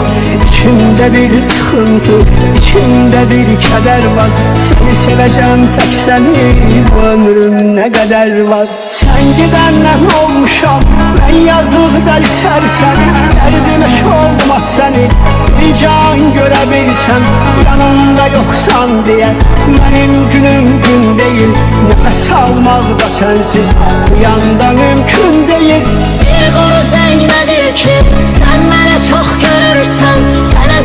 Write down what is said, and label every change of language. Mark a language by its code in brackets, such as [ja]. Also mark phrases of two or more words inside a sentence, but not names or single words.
[az] İçimdə bir sıxıntı, içimdə bir kədər var, seni sevəcəm tək səni, bu ömrüm nə qədər var. Sən gidəndən olmuşam, mən yazıq dəli sərsən, dərdimə olmaz səni, bir can görə bilsəm, [tr] yanımda yoksan diye. Benim günüm gün değil, nefes almaq da sensiz bu yanda mümkün değil. [az] Bir quru zəng nədir ki, sən mənə çox görürsən,